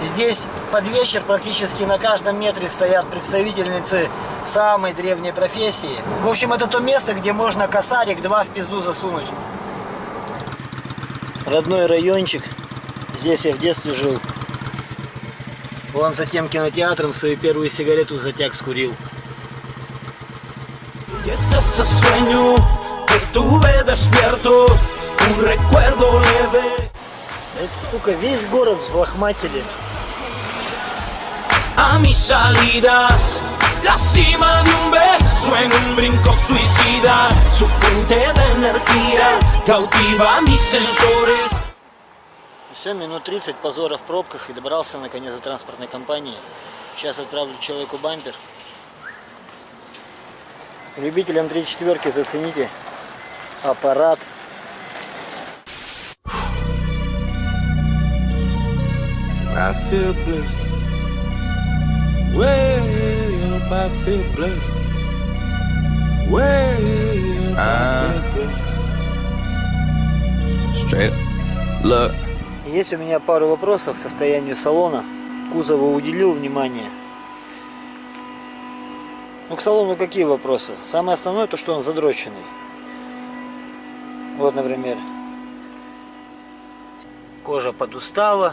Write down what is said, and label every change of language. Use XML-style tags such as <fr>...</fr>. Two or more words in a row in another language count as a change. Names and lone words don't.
<ru>Здесь под вечер практически на каждом метре стоят представительницы самой древней профессии. В общем, это то место, где можно косарик 2 в пизду засунуть. Родной райончик. Здесь я в детстве жил. Вон за тем кинотеатром свою первую сигарету в затяг скурил.</ru> <es>Y es ese sueño que tuve despierto, un recuerdo leve.</es> <ru>Это, сука, весь город взлохматили.</ru> <es>A mis salidas, la cima de un beso en un brinco suicida, su fuente de energía cautiva mis sensores.</es> <ru>Все, минут 30 позора в пробках и добрался наконец до транспортной компании. Сейчас отправлю человеку бампер. Любителям 3/4 зацените аппарат.</ru> <en>I feel blessed. Way up, I feel blessed. Way up, I feel blessed. Straight up. Look.</en> <ru>Есть у меня пару вопросов к состоянию салона. Кузову уделил внимание. Ну, к салону какие вопросы? Самое основное то, что он задроченный. Вот, например, кожа подустала.</ru>